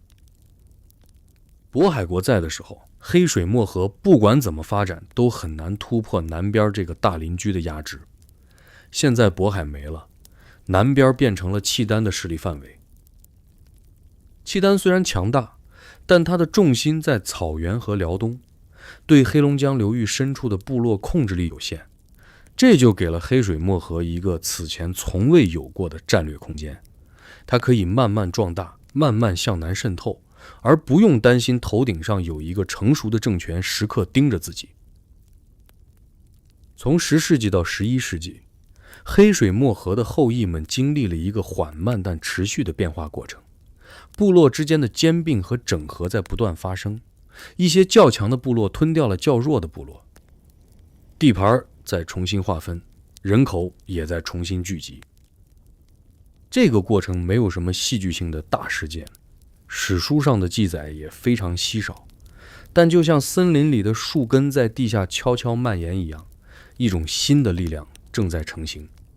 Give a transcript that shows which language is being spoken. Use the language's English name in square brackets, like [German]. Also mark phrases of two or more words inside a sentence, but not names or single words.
[Chinese] 渤海國在的時候，黑水漠河不管怎麼發展都很難突破南邊這個大鄰居的压制。現在渤海沒了，南邊變成了契丹的勢力範圍。契丹雖然強大，但它的重心在草原和遼東，對黑龍江流域深處的部落控制力有限。這就給了黑水漠河一個此前從未有過的戰略空間，它可以慢慢壯大，慢慢向南滲透，而不用擔心頭頂上有一個成熟的政權時刻盯着自己。從10世紀到11世紀，黑水漠河的後裔們經歷了一個緩慢但持續的變化過程，部落之間的兼併和整合在不斷發生，一些較強的部落吞掉了較弱的部落，地盤在重新劃分，人口也在重新聚集。這個過程沒有什麼戲劇性的大事件，史書上的記載也非常稀少，但就像森林裡的樹根在地下悄悄蔓延一樣，一種新的力量正在成型。